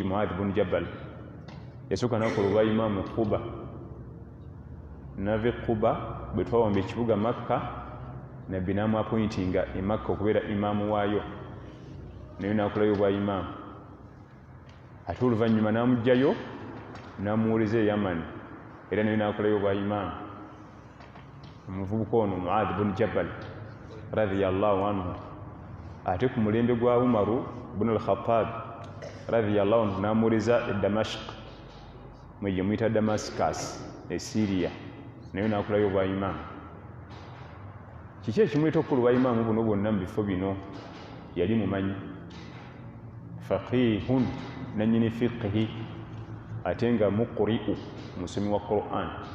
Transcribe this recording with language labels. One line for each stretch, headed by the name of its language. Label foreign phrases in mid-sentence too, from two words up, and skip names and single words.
Ganda: Muad bun Jabal yasooka nakola obwa imaamu Quba, nave Quba bwe twawamba ekibuga Makka nabbi n'amuappointinga e Makka okubeera imaamu waayo, naye nakolayo obwa imaamu. Ate oluvannyuma n'amugjayo n'amuwoleza e Yaman era naye nakolayo obwa imaamu. Omuvubuka ono Muad bun Jabal
Arabic: رضي الله عنه,
Ganda: ate ku mulembe gwa Umaru bun al-Khattab
Arabic: رضي الله عنه
Ganda: n'amuwoleza e Damashq mwe muyita Damascus e Syria, naye nakolayo obwa imaamu. Kiki ekimuleeta okukola obwa imaamu buno bwonna mu bifo bino? Yali mumanyi faqihun, nannyini fiqhi, ate nga muqri'u, musomi wa Qur'an.